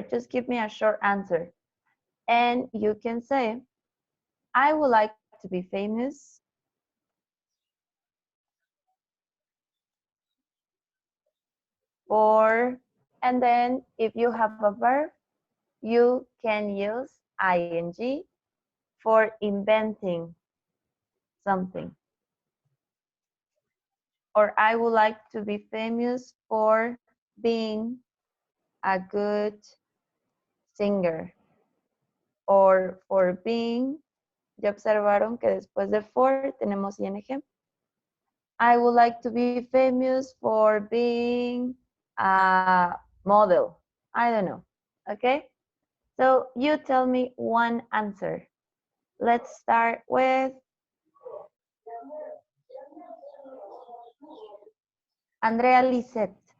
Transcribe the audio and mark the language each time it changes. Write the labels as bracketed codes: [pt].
[en] Just give me a short answer. And you can say, I would like to be famous for, and then if you have a verb, you can use ing for inventing something. Or I would like to be famous for being a good singer. Or for being, [es] ya observaron que después de for tenemos ing. [en] I would like to be famous for being a model. I don't know. Okay? So you tell me one answer. Let's start with Andrea Lisette.